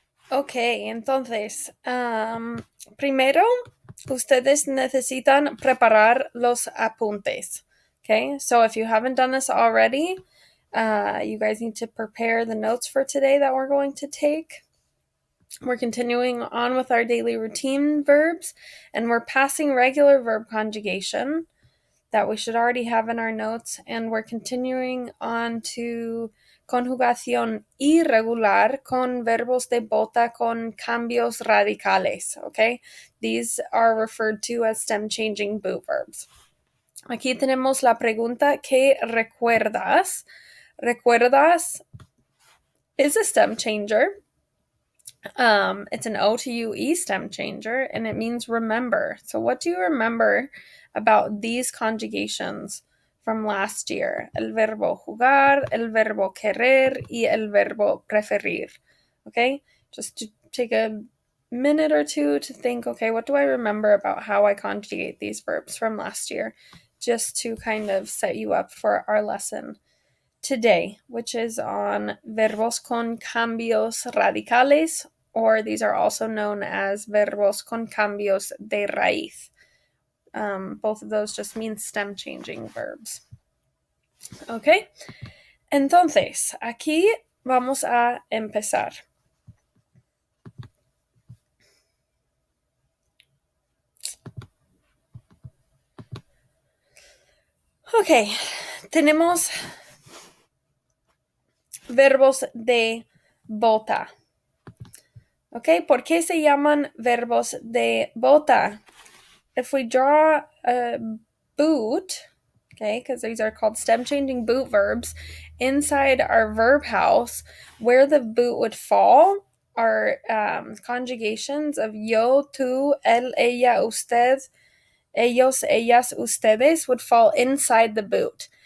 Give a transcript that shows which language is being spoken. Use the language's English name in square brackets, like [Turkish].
[Spanish] Ok, entonces, primero, ustedes necesitan preparar los apuntes. [English] Okay, so if you haven't done this already, you guys need to prepare the notes for today that we're going to take. We're continuing on with our daily routine verbs, and we're passing regular verb conjugation that we should already have in our notes, and we're continuing on to [Spanish] conjugación irregular con verbos de bota con cambios radicales, [English] okay? These are referred to as stem-changing boot verbs. [Spanish] Aquí tenemos la pregunta, ¿qué recuerdas? [English] Recuerdas is a stem changer. It's an O to UE stem changer, and it means remember. So what do you remember about these conjugations from last year? [Spanish] El verbo jugar, el verbo querer, y el verbo preferir. Okay? [English] Just to take a minute or two to think, okay, what do I remember about how I conjugate these verbs from last year? Just to kind of set you up for our lesson today, which is on [Spanish] verbos con cambios radicales, [English] or these are also known as [Spanish] verbos con cambios de raíz. [English] Both of those just mean stem changing verbs. [Spanish] Okay, entonces aquí vamos a empezar. Ok, tenemos verbos de bota. Ok, ¿por qué se llaman verbos de bota? [English] If we draw a boot, okay, because these are called stem-changing boot verbs, inside our verb house, where the boot would fall are conjugations of yo, tú, él, ella, usted, ellos, ellas, ustedes would fall inside the boot.